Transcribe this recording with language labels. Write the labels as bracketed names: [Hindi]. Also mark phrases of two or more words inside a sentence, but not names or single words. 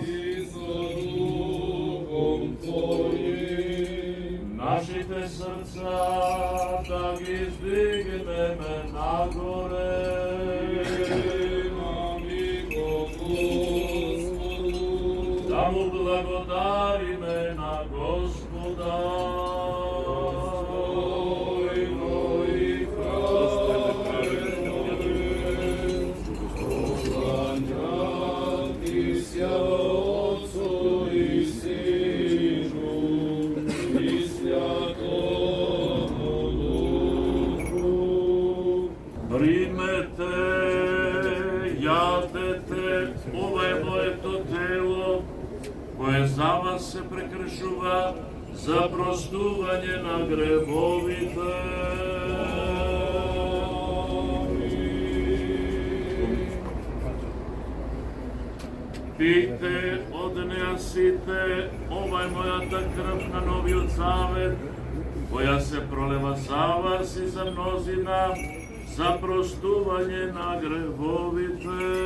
[Church Slavic] И со духом Твоим. [Macedonian] Нашите срца да ги издигнеме нагоре. Да му благодариме на Господа. [Church Slavic] Достойно и праведно. Поклонят ся Отцу и Сину и Святому Духу. [Macedonian] Примете, јадете, ова е моето тело, кое за вас се прекршува за простување на гревовите. Пийте од неа сите, ова е мојата крв на новиот завет, која се пролева за вас и за мнозина, за простување на гревовите.